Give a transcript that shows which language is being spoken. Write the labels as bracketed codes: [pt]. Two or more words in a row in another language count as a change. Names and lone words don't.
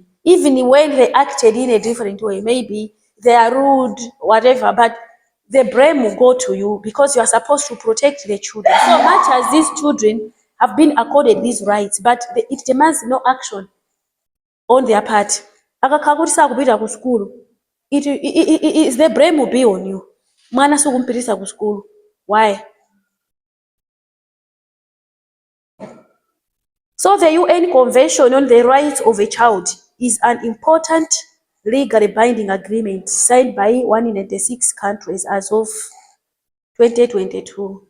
[en] Even when they acted in a different way, maybe they are rude, whatever, but the blame will go to you because you are supposed to protect the children. So much as these children have been accorded these rights, but it demands no action on their part. [ny] Akakhakuti sakupita ku school, [en] the blame will be on you. [ny] Mwana sikumpitisa ku school. Why? [en] So the UN Convention on the Rights of a Child is an important legally binding agreement signed by 196 countries as of 2022.